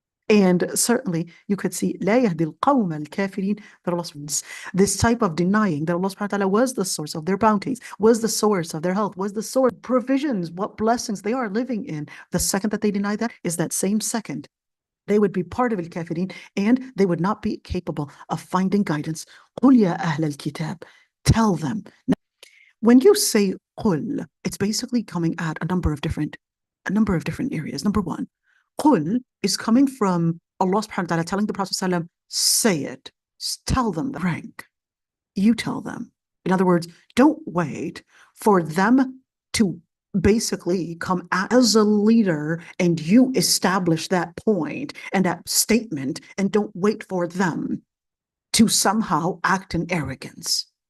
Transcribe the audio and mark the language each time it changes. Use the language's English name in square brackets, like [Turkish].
[English] And certainly you could see [Arabic] لا يهدي القوم الكافرين, [English] that Allah this type of denying that Allah subhanahu wa ta'ala was the source of their bounties, was the source of their health, was the source of provisions, what blessings they are living in. The second that they deny that is that same second they would be part of al-kafirin, and they would not be capable of finding guidance. [Arabic] قُلْ يَا أَهْلَ الْكِتَابِ, [English] tell them. Now, when you say قُل, it's basically coming at a number of different areas. Number one, Qul is coming from Allah subhanahu wa ta'ala telling the Prophet sallam, say it, tell them the rank. You tell them. In other words, don't wait for them to basically come as a leader and you establish that point and that statement, and don't wait for them to somehow act in arrogance.